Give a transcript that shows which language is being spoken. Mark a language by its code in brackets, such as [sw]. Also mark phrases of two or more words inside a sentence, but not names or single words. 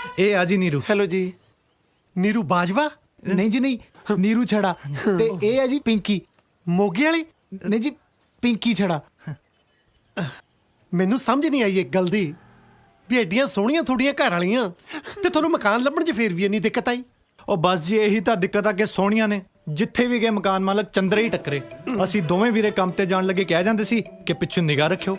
[pa] ਏ ਆਜੀ ਨੀਰੂ। ਹੈਲੋ ਜੀ। नीरू बाजवा? ਨਹੀਂ ਜੀ ਨਹੀਂ, ਨੀਰੂ ਛੜਾ ਤੇ ਏ ਹੈ ਜੀ ਪਿੰਕੀ। ਮੋਗੀ ਵਾਲੀ? ਨਹੀਂ ਜੀ, ਪਿੰਕੀ ਛੜਾ। ਮੈਨੂੰ ਸਮਝ ਨਹੀਂ ਆਈ ਇੱਕ ਗੱਲ ਦੀ ਵੀ ਐਡੀਆਂ ਸੋਹਣੀਆਂ ਤੁਹਾਡੀਆਂ ਘਰ ਵਾਲੀਆਂ ਤੇ ਤੁਹਾਨੂੰ ਮਕਾਨ ਲੱਭਣ 'ਚ ਫੇਰ ਵੀ ਇੰਨੀ ਦਿੱਕਤ ਆਈ। ਉਹ ਬਸ ਜੀ ਇਹੀ ਤਾਂ ਦਿੱਕਤ ਆ ਕਿ ਸੋਹਣੀਆਂ ਨੇ ਜਿੱਥੇ ਵੀ ਗਏ ਮਕਾਨ ਮਾਲਕ ਚੰਦਰੇ ਹੀ ਟੱਕਰੇ। ਅਸੀਂ ਦੋਵੇਂ ਵੀਰੇ ਕੰਮ ਤੇ ਜਾਣ ਲੱਗੇ ਕਹਿ ਜਾਂਦੇ ਸੀ ਕਿ ਪਿੱਛੇ ਨਿਗਾਹ ਰੱਖਿਓ।